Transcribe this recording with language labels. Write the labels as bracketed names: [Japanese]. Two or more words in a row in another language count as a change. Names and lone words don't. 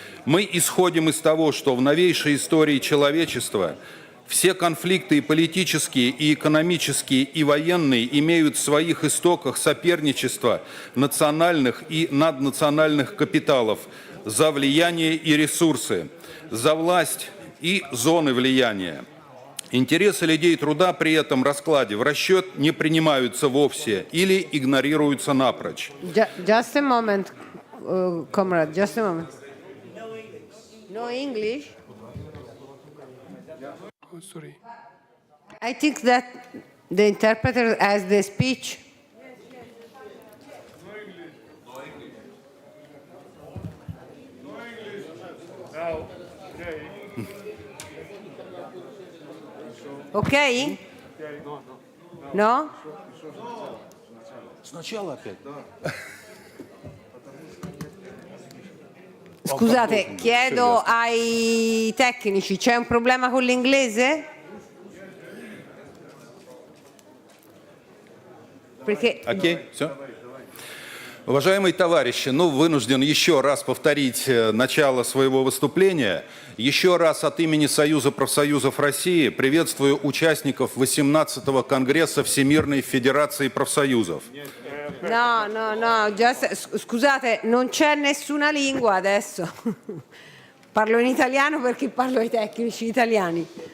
[Russian] Мы исходим из того, что в новейшей истории человечества Все конфликты, и политические, и экономические, и военные, имеют в своих истоках соперничество национальных и наднациональных капиталов за влияние и ресурсы, за власть и зоны влияния. Интересы людей труда при этом раскладе в расчет не принимаются вовсе или игнорируются напрочь. [English] Just a moment, comrade, just a moment. No English? Oh, sorry. I think that the interpreter has the speech. Okay? No? [Russian] Сначала опять. [Italian] Scusate, chiedo ai tecnici, c'è un problema con l'inglese? Perché... [Russian] Окей, все. Уважаемые товарищи, вынужден еще раз повторить начало своего выступления. Еще раз от имени Союза профсоюзов России приветствую участников 18-го Конгресса Всемирной Федерации профсоюзов. [Italian] No, scusate, non c'è nessuna lingua adesso. Parlo in italiano perché parlo ai tecnici italiani.